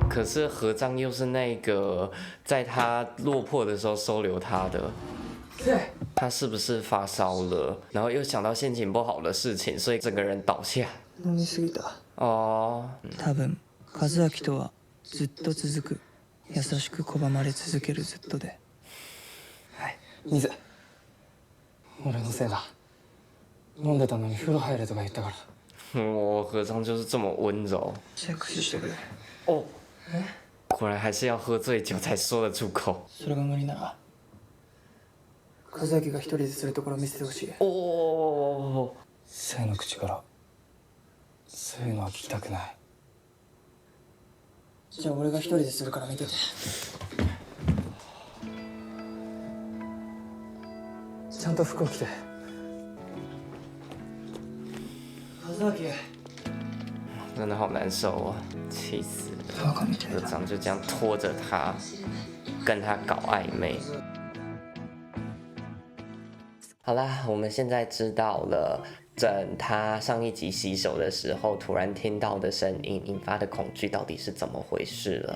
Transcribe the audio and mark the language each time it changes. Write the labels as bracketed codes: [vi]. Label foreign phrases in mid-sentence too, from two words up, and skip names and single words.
[zh] 可是何章又是那个在他落魄的时候收留他的，他是不是发烧了？然后又想到心情不好的事情，所以整个人倒下。 [ja] 飲みすぎた。 [zh] 哦， [ja] 多分和明とはずっと続く、優しく拒まれ続けるずっとで。はい、水。俺のせいだ。飲んでたのに風呂入れとか言ったから。 [zh] 我何章就是这么温柔 [ja] セックスしてくれ。 [zh] 哦。果然还是要喝醉酒才说得出口。 [ja] それが無理なら和明が一人でするところ見せてほしい。 [zh] 哦， [ja] 生の口からそういうのは聞きたくない。じゃあ俺が一人でするから見てて。ちゃんと服を着て。和明。 [zh] 真的好难受哦，气死了。何章就这样拖着他，跟他搞暧昧。好啦，我们现在知道了整他上一集洗手的时候突然听到的声音引发的恐惧到底是怎么回事了。